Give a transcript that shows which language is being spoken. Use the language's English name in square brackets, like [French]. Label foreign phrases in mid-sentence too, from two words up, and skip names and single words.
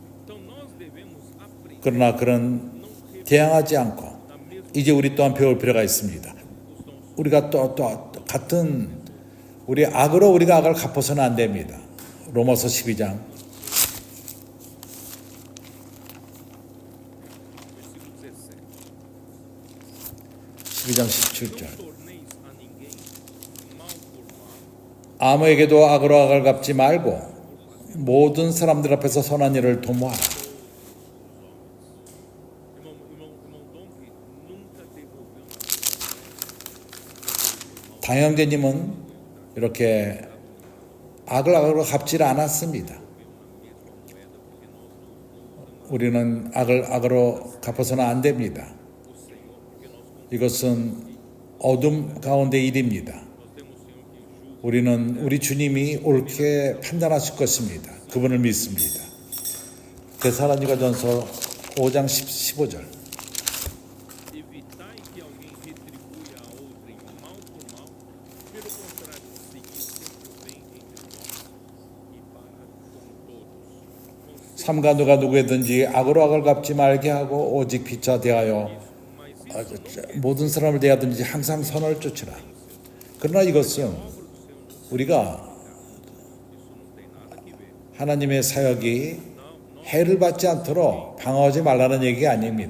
[Korean] 그러나 그런 대항하지 않고 이제 우리 또한 배울 필요가 있습니다. 우리가 또 같은 우리 악으로 우리가 악을 갚아서는 안 됩니다. 로마서 12장 [Portuguese] versículo 17. [Korean] 17절. [Portuguese] Não torneis a ninguém mal por mal, [Korean] 아무에게도 악으로 악을 갚지 말고 모든 사람들 앞에서 선한 일을 도모하라. [Portuguese] irmão Dom que nunca devolveu nada. [Korean] 당형제님은 이렇게 악을 악으로 갚지를 않았습니다. 우리는 악을 악으로 갚아서는 안 됩니다. 이것은 어둠 가운데 일입니다. 우리는 우리 주님이 옳게 판단하실 것입니다. 그분을 믿습니다. 데살로니가전서 5장 15절. [Portuguese] Evitai que alguém retribua a outrem mal por mal, pelo contrário, segui sempre o bem entre vós e para com todos. [Korean] 삼가 누가 누구에든지 악으로 악을 갚지 말게 하고 오직 빛자 대하여 모든 사람을 대하든지 항상 선을 쫓으라. 그러나 이것은 우리가 하나님의 사역이 해를 받지 않도록 방어하지 말라는 얘기가 아닙니다.